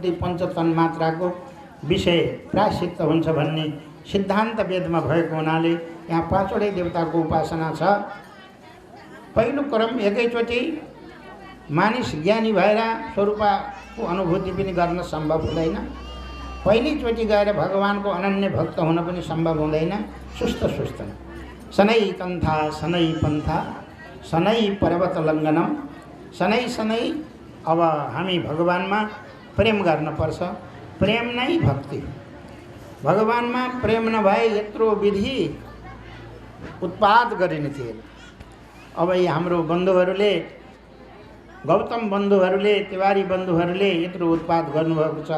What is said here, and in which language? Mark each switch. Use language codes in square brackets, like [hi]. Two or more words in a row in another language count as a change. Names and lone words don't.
[ne] ती पञ्चतन्मात्राको विषय प्रायश्चित्त हुन्छ भन्ने सिद्धान्त वेदमा भएको हुनाले यहाँ 5वटै देवताको उपासना छ। पहिलो क्रम एकैचोटि मानिस ज्ञानी भएर स्वरूपको अनुभूति पनि गर्न सम्भव हुँदैन। पहिलोचोटि गएर भगवानको अनन्य भक्त हुन पनि सम्भव हुँदैन। सुस्त सुस्त [sa] शनै कन्था शनै पन्था शनै पर्वत लङ्घनम। शनै शनै [ne] अब हामी भगवानमा प्रेम गर्नुपर्छ। प्रेम नै भक्ति। भगवानमा प्रेम नभए यत्रो विधि उत्पाद गरिने थिएन। अब यी हाम्रो बन्धुहरूले, गौतम बन्धुहरूले, तिवारी बन्धुहरूले यत्रो उत्पाद गर्नुभएको छ।